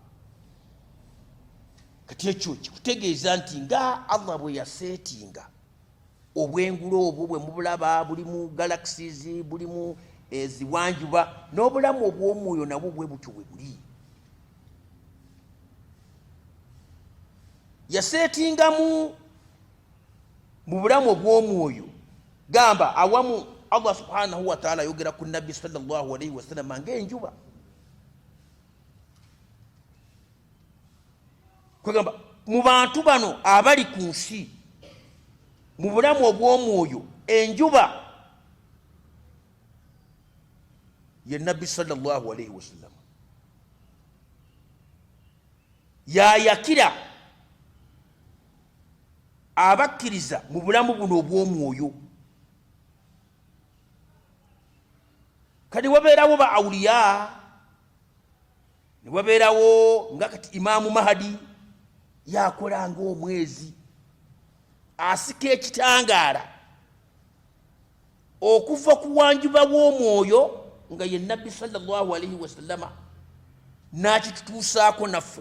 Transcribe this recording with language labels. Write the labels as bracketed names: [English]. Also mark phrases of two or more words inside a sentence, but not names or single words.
[Ganda] Kati ekyo kikutegeeza nti nga Allah bwe yaseetinga obwengulo obwo bwe mubulaba buli mu galaxies, buli mu eziwanjuba n'obulamu obw'omwoyo nabwo bwe butyo bwe buli. Yaseetingamu mu bulamu obw'omwoyo gamba awamu [Arabic] الله سبحانه وتعالى [Ganda] yogera ku nabbi [Arabic] صلى الله عليه وسلم [Ganda] ng'enjuba. Kwegamba mu bantu bano abali ku nsi mu bulamu obw'omwoyo enjuba ye nabbi [Arabic] صلى الله عليه وسلم [Ganda] yayakira abakkiriza mu bulamu buno obw'omwoyo. Kati wabeerawo ba awuliya, ne wabeerawo nga kati Imaamu Mahadi yakola ng'omwezi asika ekitangaala okuva ku wanjuba w'omwoyo nga ye nabbi [Arabic] صلى الله عليه وسلم [Ganda] n'akitutuusaako naffe.